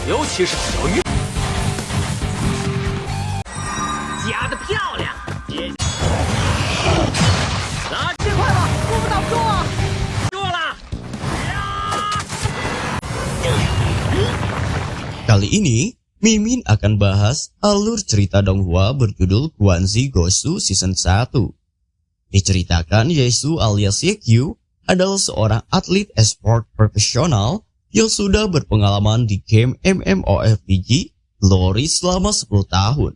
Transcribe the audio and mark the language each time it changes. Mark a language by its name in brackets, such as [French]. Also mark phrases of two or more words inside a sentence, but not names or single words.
[Chinese] 其是小玉。夹得漂亮，来，这快吧，我们挡不住啊！住了。 [Indonesian] Kali ini, Mimin akan bahas alur cerita Donghua berjudul Guanzi Goshu Season 1. Diceritakan Yesu alias Yekyu adalah seorang atlet e-sport profesional yang sudah berpengalaman di game MMORPG Glory selama 10 tahun.